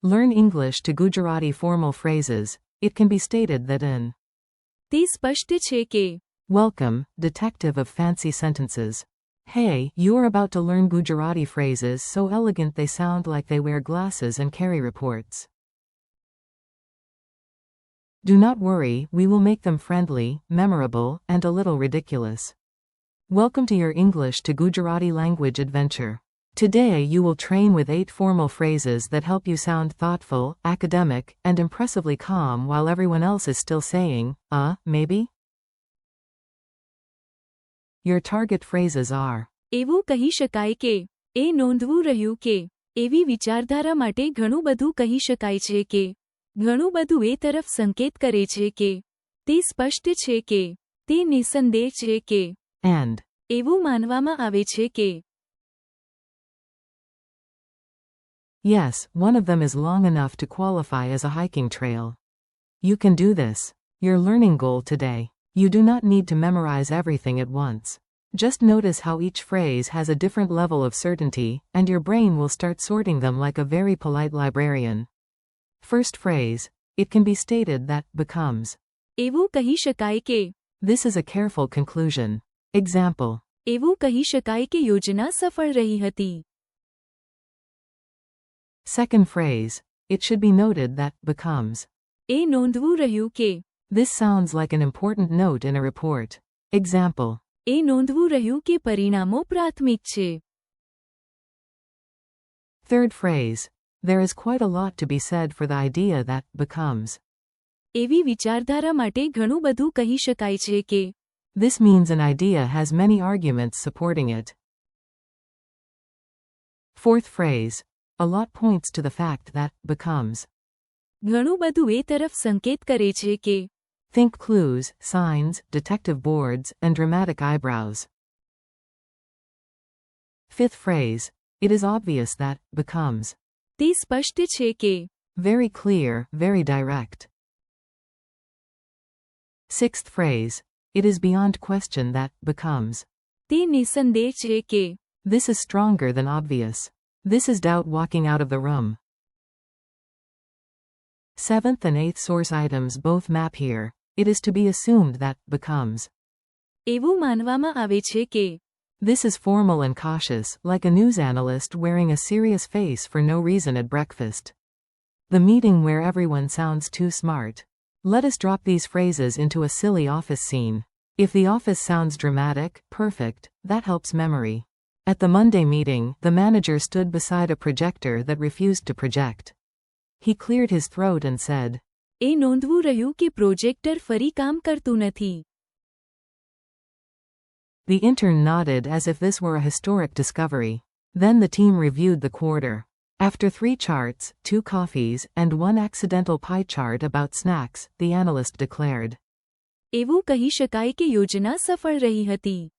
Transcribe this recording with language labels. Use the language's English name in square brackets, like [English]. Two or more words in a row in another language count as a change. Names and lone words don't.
[English] learn English to Gujarati formal phrases, it can be stated that in [Gujarati] તે સ્પષ્ટ છે કે [English] Welcome, detective of fancy sentences. Hey, you're about to learn Gujarati phrases so elegant they sound like they wear glasses and carry reports. Do not worry, we will make them friendly, memorable, and a little ridiculous. Welcome to your English to Gujarati language adventure. Today you will train with 8 formal phrases that help you sound thoughtful, academic, and impressively calm while everyone else is still saying, maybe? Your target phrases are [Gujarati] એવું કહી શકાય કે એ નોંધવું રહ્યું કે એવી વિચારધારા માટે ઘણું બધું કહી શકાય છે કે ઘણું બધું એ તરફ સંકેત કરે છે કે તે સ્પષ્ટ છે કે તે નિસંદેહ છે કે [English] and. [Gujarati] એવું માનવામાં આવે છે કે [English] Yes, one of them is long enough to qualify as a hiking trail. You can do this. Your learning goal today. You do not need to memorize everything at once. Just notice how each phrase has a different level of certainty, and your brain will start sorting them like a very polite librarian. First phrase. It can be stated that becomes. [Gujarati] એવું કહી શકાય કે [English] This is a careful conclusion. Example. [Gujarati] એવું કહી શકાય કે યોજના સફળ રહી હતી. [English] Second phrase. It should be noted that becomes. [Gujarati] એ નોંધવું રહ્યું કે [English] This sounds like an important note in a report. Example. [Gujarati] એ નોંધવું રહ્યું કે પરિણામો પ્રાથમિક છે. [English] Third phrase. There is quite a lot to be said for the idea that becomes. [Gujarati] એવી વિચારધારા માટે ઘણું બધું કહી શકાય છે કે [English] This means an idea has many arguments supporting it. Fourth phrase. A lot points to the fact that becomes. [Gujarati] ઘણું બધું એ તરફ સંકેત કરે છે કે [English] Think clues, signs, detective boards, and dramatic eyebrows. Fifth phrase. It is obvious that becomes. [Gujarati] તે સ્પષ્ટ છે કે [English] Very clear, very direct. Sixth phrase. It is beyond question that becomes. [Gujarati] તે નિસંદેહ છે કે [English] This is stronger than obvious. This is doubt walking out of the room. Seventh and eighth source items both map here. It is to be assumed that becomes. [Gujarati] એવું માનવામાં આવે છે કે [English] This is formal and cautious, like a news analyst wearing a serious face for no reason at breakfast. The meeting where everyone sounds too smart. Let us drop these phrases into a silly office scene. If the office sounds dramatic, perfect, that helps memory. At the Monday meeting, the manager stood beside a projector that refused to project. He cleared his throat and said, [Gujarati] એ નોંધવું રહ્યું કે પ્રોજેક્ટર ફરી કામ કરતું નથી. [English] The intern nodded as if this were a historic discovery. Then the team reviewed the quarter. After 3 charts, 2 coffees, and 1 accidental pie chart about snacks, the analyst declared. [Gujarati] એવું કહી શકાય કે યોજના સફળ રહી હતી.